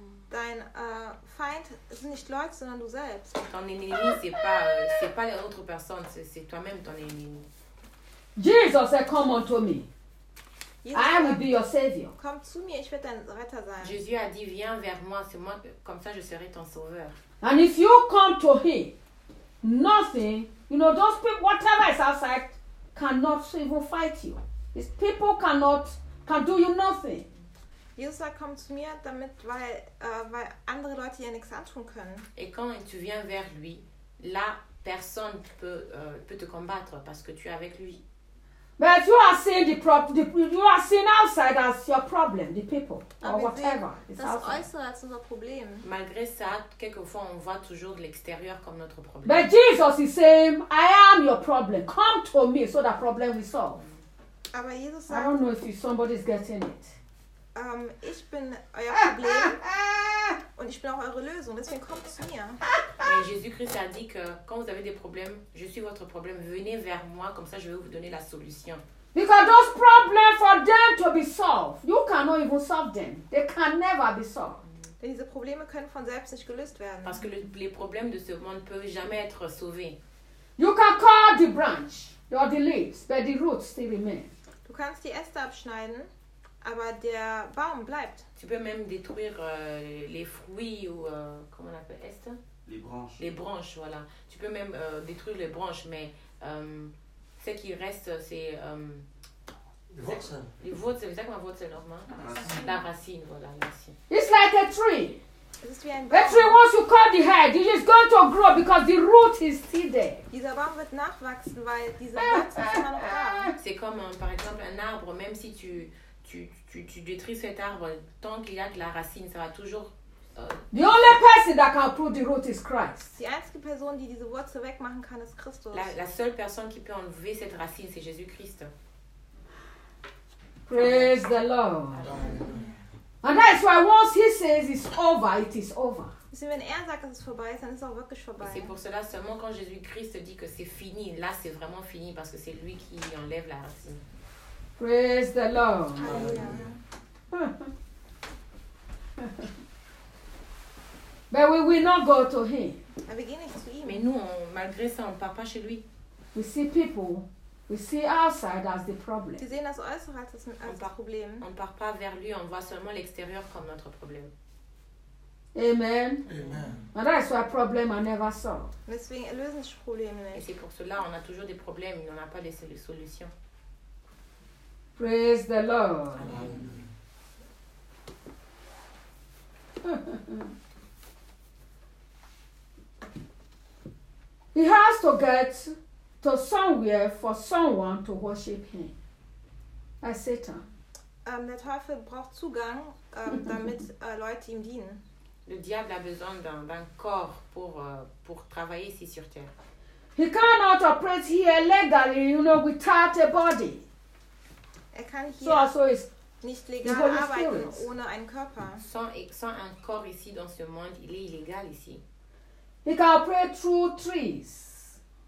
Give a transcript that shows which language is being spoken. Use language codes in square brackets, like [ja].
[de] Dein Feind sind nicht Leute, sondern du selbst. [fr] Ton ennemi c'est pas les autres personnes, c'est toi-même ton ennemi. [en] Jesus said, come unto me. Jesus, I will be your savior. [de] Komm zu mir, ich werde dein Retter sein. [fr] Jésus a dit viens vers moi, c'est moi comme ça je serai ton sauveur. [en] And if you come to him, nothing, you know, those people, whatever is outside, cannot even fight you. These people can do you nothing. [de] Jesus sagt, komm zu mir, damit, weil andere Leute hier nichts antun können. [fr] Et quand tu viens vers lui, là, personne peut te combattre, parce que tu es avec lui. [en] But you are seeing the problem. You are seeing outside as your problem, the people [de] aber [en] or whatever. [de] Das ist unser Problem. [fr] Malgré ça, quelquefois on voit toujours de l'extérieur comme notre problème. [en] But Jesus is saying, I am your problem. Come to me so that problem is solved. [de] Aber Jesus sagt, [en] I don't know if somebody's getting it. [de] Ich bin euer Problem und ich bin auch eure Lösung. Deswegen kommt zu mir. [fr] Mais Jésus-Christ a dit que quand vous avez des problèmes, je suis votre problème. Venez vers moi, comme ça je vais vous donner la solution. [en] Because those problems for them to be solved, you cannot even solve them. They can never be solved. [de] Denn diese Probleme können von selbst nicht gelöst werden. [fr] Parce que les problèmes de ce monde peuvent jamais être sauvés. [en] You can cut the branch or the leaves, but the roots still remain. [de] Du kannst die Äste abschneiden. Aber der Baum bleibt. [fr] Tu peux même détruire les fruits ou comment on appelle est? Les branches. Les branches, voilà. Tu peux même détruire les branches, mais ce qui reste, c'est les voûtes. Les voûtes, c'est ça comme voûtes, normalement. La racine, voilà, la racine. [en] It's like a tree. A tree, once you cut the head, it is going to grow because the root is still there. [de] Dieser Baum wird nachwachsen, weil dieser Wurzel ist immer noch da. [fr] C'est comme par exemple un arbre, même si tu détruis cet arbre tant qu'il y a de la racine, ça va toujours. [en] The only person that can pull the root is Christ. [de] Die einzige Person, die diese Wurzel wegmachen kann, ist Christus. [fr] La seule personne qui peut enlever cette racine, c'est Jésus-Christ. [en] Praise the Lord. And that's why once he says it's over, it is over. [de] Wenn er sagt, dass es vorbei ist, dann ist es auch wirklich vorbei. [fr] C'est pour cela seulement quand Jésus-Christ dit que c'est fini, là c'est vraiment fini parce que c'est lui qui enlève la racine. [en] Praise the Lord. But we will not go to him. [fr] Mais nous, malgré ça, on ne part pas chez lui. [en] We see people, we see outside as the problem. [de] Sie sehen das Äußere als das Problem. [fr] On ne part pas vers lui, on voit seulement l'extérieur comme notre problème. [en] Amen. Amen. And that's why problems are never solved. [de] Deswegen lösen sich Probleme nicht. [fr] Et c'est pour cela, on a toujours des problèmes, mais on n'a pas de solutions. [en] Praise the Lord. He has to get to somewhere for someone to worship him. A Satan. [de] Der Teufel braucht Zugang, damit Leute ihm dienen. [fr] Le diable a besoin d'un corps pour travailler ici sur terre. [en] He cannot operate here legally, you know, without a body. [de] Er kann hier nicht legal arbeiten ohne einen Körper. [fr] Sans un corps ici dans ce monde, il est illégal ici. [en] He can operate through trees.